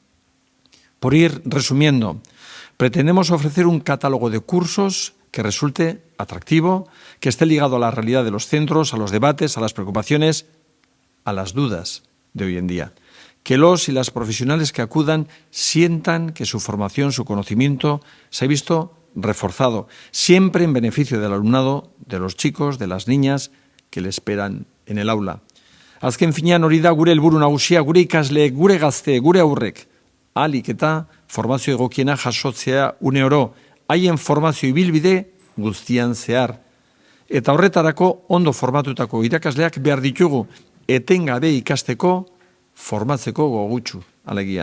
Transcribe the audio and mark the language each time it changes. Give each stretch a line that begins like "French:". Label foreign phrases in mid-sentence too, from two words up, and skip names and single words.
Spanish: Por ir resumiendo, pretendemos ofrecer un catálogo de cursos que resulte atractivo, que esté ligado a la realidad de los centros, a los debates, a las preocupaciones, a las dudas de hoy en día. Que los y las profesionales que acudan sientan que su formación, su conocimiento se ha visto reforzado, siempre en beneficio del alumnado, de los chicos, de las niñas que le esperan en el aula.
Basque: Azken finean hori da gure helburu nagusia, gure ikasleek, gure gazte, gure aurrek, ahalik eta formazio egokiena jasotzea une oro, haien formazio ibilbide guztian zehar. Eta horretarako ondo formatutako irakasleak behar ditugu, etengabe ikasteko, formatzeko gogutsu, alegia.